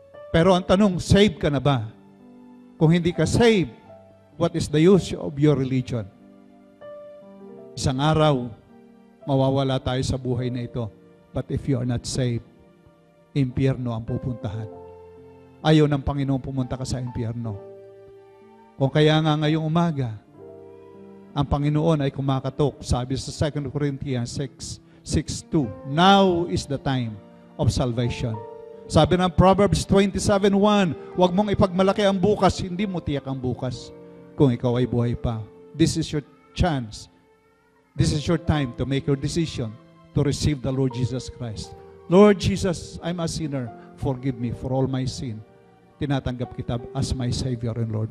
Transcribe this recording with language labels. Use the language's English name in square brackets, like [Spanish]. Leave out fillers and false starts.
[Filipino] Pero ang tanong, saved ka na ba? Kung hindi ka saved, [English] what is the use of your religion? [Filipino] Isang araw, mawawala tayo sa buhay na ito. [English] But if you are not saved, [Filipino] impyerno ang pupuntahan. Ayaw ng Panginoon pumunta ka sa impyerno. Kung kaya nga ngayong umaga, ang Panginoon ay kumakatok. Sabi sa [English] 2 Corinthians 6:2, now is the time of salvation. [Filipino] Sabi ng Proverbs 27:1, huwag mong ipagmalaki ang bukas, hindi mo tiyak ang bukas kung ikaw ay buhay pa. [English] This is your chance. This is your time to make your decision to receive the Lord Jesus Christ. Lord Jesus, I'm a sinner. Forgive me for all my sin. [Filipino] Tinatanggap kita [English] as my Savior and Lord.